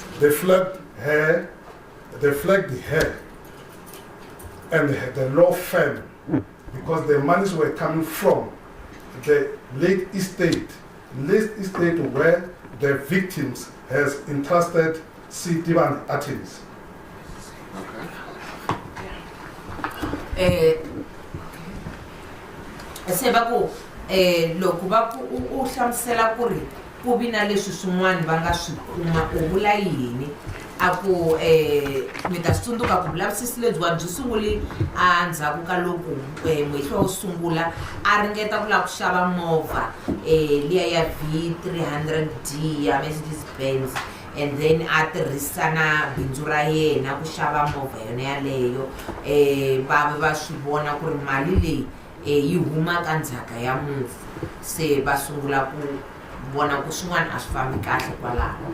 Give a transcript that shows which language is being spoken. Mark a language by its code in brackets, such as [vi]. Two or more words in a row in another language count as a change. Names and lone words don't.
[en] They flagged her, and the law firm because the monies were coming from the late estate where the victims has entrusted Tibana attorneys. [ts] Sebaku loko ba ku u hlamusela ku ri ku vi na leswi swin'wana va nga swi kuma u vula yini a ku mi ta swi tsundzuka ku vulavisisi lebyiwa byi sungule endzhaku ka loko muhehlo wo sungula a ringeta ku lava ku xava movha liya ya V300D ya Mercedes-Benz, [en] and then [ts] a tirhisana bindzu ra yena ku xava movha yona yaleyo va va swi vona ku ri mali leyi yi huma ka ndzhaka ya mufu, se va sungula ku vona ku swin'wana a swi fambi kahle kwalaho.